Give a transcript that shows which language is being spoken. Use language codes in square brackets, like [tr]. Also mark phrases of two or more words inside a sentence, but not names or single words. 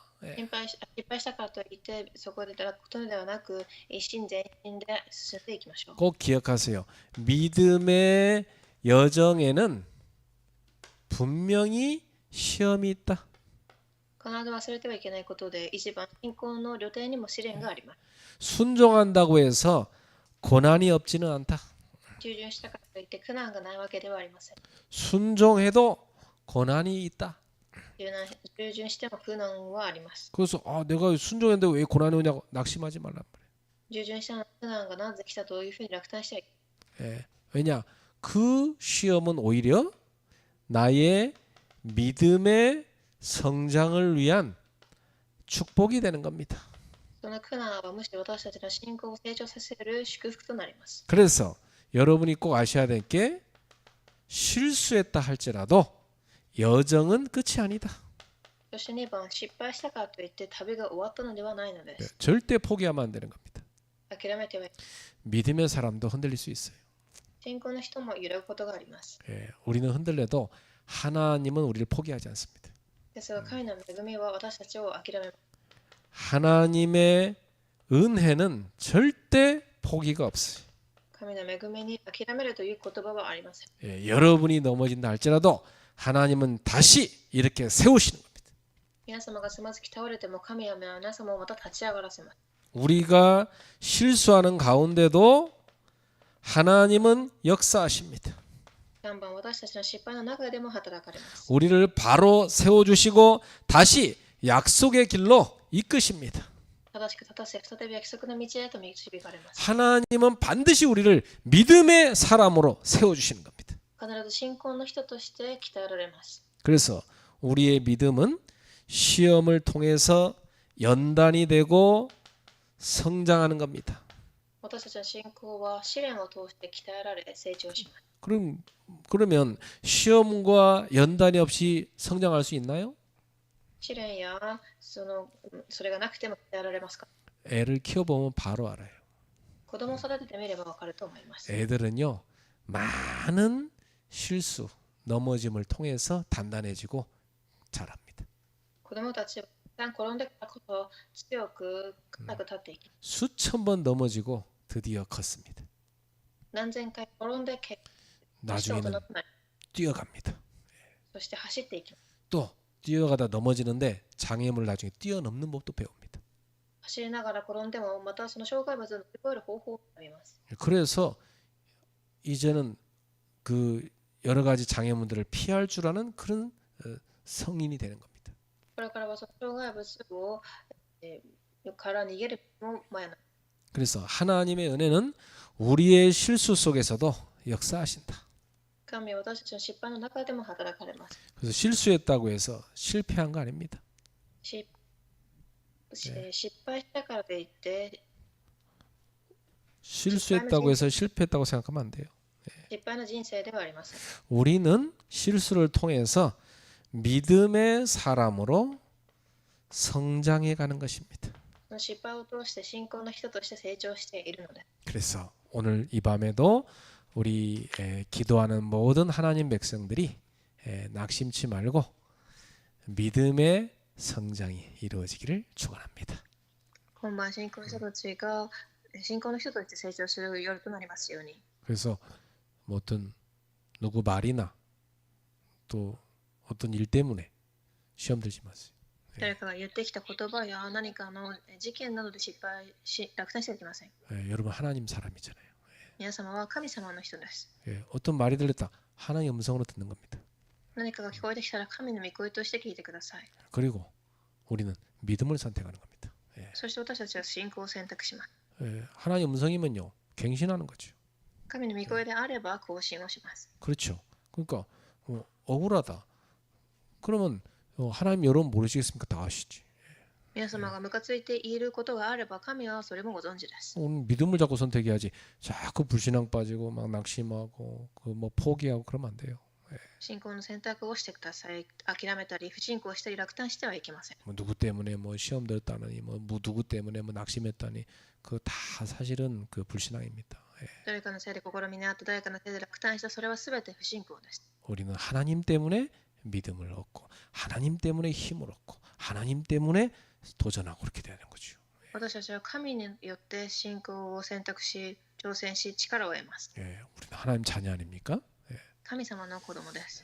[ko] 예. [ja] 失敗したからといってそこで堕落ことではなく一心全身で進んでいきましょう。 [ko] 꼭 기억하세요. 믿음의 여정에는 분명히 시험이 있다. [ja] 必ず忘れてはいけないことで一番信仰の旅程にも試練があります。 [ko] 순종한다고 해서 고난이 없지는 않다. [ja] 従順したからといって苦難がないわけではありません。 [ko] 순종해도 고난이 있다. [ja] 従順しても苦難はあります。 [ko] 그래서 내가 순종했는데 왜 고난이 오냐고 낙심하지 말란 말이에요. [ja] 従順した苦難がなぜ来たというふうに落胆してはいけない。 [ko] 예. 왜냐? 그 시험은 오히려 나의 믿음의 성장을 위한 축복이 되는 겁니다. [ja] その苦難はむしろ私たちの信仰を成長させる祝福となります。 [ko] 그래서 여러분이 꼭 아셔야 될 게 실수했다 할지라도 여정은 끝이 아니다. [ja] そして2番、失敗したからといって旅が終わったのではないのです。 [ko] 절대 포기하면 안 되는 겁니다. [ja] 諦めてはいけない。 [ko] 믿음의 사람도 흔들릴 수 있어요. [ja] 信仰の人も揺らぐことがあります。 [ko] 예, 우리는 흔들려도 하나님은 우리를 포기하지 않습니다. [ja] ですが神の恵みは私たちを諦めます。 [ko] 하나님의 은혜는 절대 포기가 없어요. [ja] 神の恵みに諦めるという言葉はありません。 [ko] 예, 여러분이 넘어진다 할지라도 하나님은 다시 이렇게 세우시는 겁니다. [ja] 皆様がつまずき倒れても神は皆様をまた立ち上がらせます。 [ko] 우리가 실수하는 가운데도 하나님은 역사하십니다. [ja] 3 番、私たちの失敗の中でも働かれます。 [ko] 우리를 바로 세워주시고 다시 약속의 길로 이끄십니다. [ja] 正しく立たせ、再び約束の道へと導かれます。 [ko] 하나님은 반드시 우리를 믿음의 사람으로 세워주시는 겁니다. [ja] 必ず信仰の人として鍛えられます。 [ko] 그래서 우리의 믿음은 시험을 통해서 연단이 되고 성장하는 겁니다. [ja] 私たちの信仰は試練を通して鍛えられ成長します。 [ko] 그러면 시험과 연단이 없이 성장할 수 있나요? [ja] 試練やそれがなくても鍛えられますか？ [ko] 애를 키워보면 바로 알아요. [ja] 子供を育ててみればわかると思います。 [ko] 애들은요 많은 실수, 넘어짐을 통해서 단단해지고 자랍니다. [ja] 子供たちは一旦転んでからこそ強く固く立っていき、 [ko] 수천 번 넘어지고 드디어 컸습니다. [ja] 何千回転んで結果 [ko] 나중에는 [ja] なり、 [ko] 뛰어갑니다. [ja] そして走っていきます。 [ko] 또 뛰어가다 넘어지는데 장애물 나중에 뛰어넘는 법도 배웁니다. [ja] 走りながら転んでもまたその障害物を乗り越える方法を学びます。 [ko] 그래서 이제는 그 여러 가지 장애물들을 피할 줄 아는 그런 성인이 되는 겁니다. [ja] これからはその障害物をから逃げるの前な。 [ko] 그래서 하나님의 은혜는 우리의 실수 속에서도 역사하신다. [ja] 神は私たちの失敗の中でも働かれます。 [ko] 그래서 실수했다고 해서 실패한 거 아닙니다. [ja] 失敗したからといって [ko] 실수했다고 해서 실패했다고 생각하면 안 돼요. [ja] 失敗の人生ではありません。 [ko] 우리는 실수를 통해서 믿음의 사람으로 성장해 가는 것입니다. [ja] その失敗を通して信仰の人として成長しているので、 [ko] 그래서 오늘 이 밤에도 우리 기도하는 모든 하나님 백성들이 낙심치 말고 믿음의 성장이 이루어지기를 축원합니다. [ja] 今晩信仰の人たちが信仰の人として成長する夜となりますように。 [ko] 그래서 뭐 어떤 누구 말이나 또 어떤 일 때문에 시험 들지 마세요. [ja] 誰かが言ってきた言葉や何かの事件などで失敗し落胆してはいけません。 [ko] 여러분 하나님 사람이잖아요. [ja] 皆様は神様の人です。 [ko] 어떤 말이 들렸다 하나님 음성으로 듣는 겁니다. [ja] 何かが聞こえてきたら神の御声として聞いてください。 [ko] 그리고 우리는 믿음을 선택하는 겁니다. [ja] そして私たちは信仰を選択します。 [ko] 하나님 음성이면요 갱신하는 거죠. [ja] 神の御声であれば更新をします。 [ko] 그렇죠. 그러니까 억울하다. 그러면 하나님 여러분 모르시겠습니까? 다 아시지. [ja] 皆様がムカついていることがあれば神はそれもご存知です。 [ko] 오늘 믿음을 자꾸 선택해야지. 자꾸 불신앙 빠지고 막 낙심하고 그 뭐 포기하고 그러면 안 돼요. [ja] 信仰の選択をしてください。諦めたり不信仰したり落胆してはいけません。 [ko] 뭐 누구 때문에 뭐 시험 들었다느니 뭐 누구 때문에 뭐 낙심했다니 그 다 사실은 그 불신앙입니다. [ja] 誰かのせいで試みにあった誰かのせいで落胆したそれはすべて不信仰です。 [ko] 우리는 하나님 때문에 믿음을 얻고 하나님 때문에 힘을 얻고 하나님 때문에 도전하고 그렇게 되는 거죠. [ja] 私たちは神によって信仰を選択し、挑戦し、力を得ます。 [ko] 우리는 하나님 자녀 아닙니까? [ja] 神様の子供です。